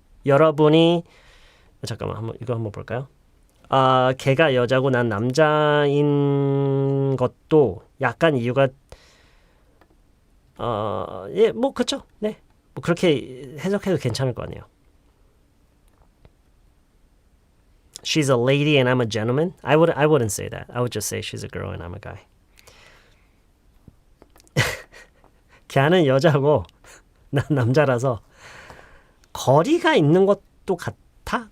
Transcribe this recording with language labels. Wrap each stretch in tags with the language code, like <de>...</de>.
<ko>여러분이 잠깐만 이거 한번 볼까요? 걔가 여자고 난 남자인 것도 약간 이유가 예, 뭐 그렇죠. 네. 뭐 그렇게 해석해도 괜찮을 거 아니에요.</ko> <en>She's a lady and I'm a gentleman. I wouldn't say that. I would just say she's a girl and I'm a guy.</en> <ko>걔는 여자고 난 남자라서 거리가 있는 것도 같아?</ko>